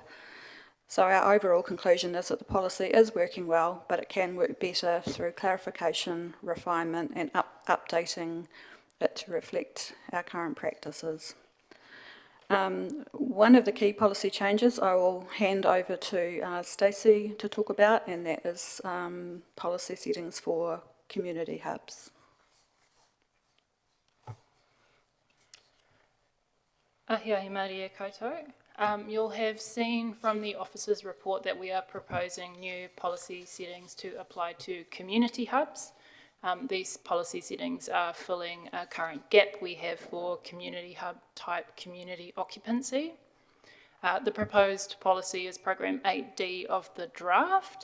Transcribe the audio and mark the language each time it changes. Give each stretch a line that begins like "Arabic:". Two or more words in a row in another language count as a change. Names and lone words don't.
English: So our overall conclusion is that the policy is working well, but it can work better through clarification, refinement, and updating it to reflect our current practices. One of the key policy changes I will hand over to Stacey to talk about, and that is policy settings for community hubs.
Māori: Ahiahi Maria koutou.
English: You'll have seen from the officer's report that we are proposing new policy settings to apply to community hubs. These policy settings are filling a current gap we have for community hub type community occupancy. The proposed policy is program 8D of the draft.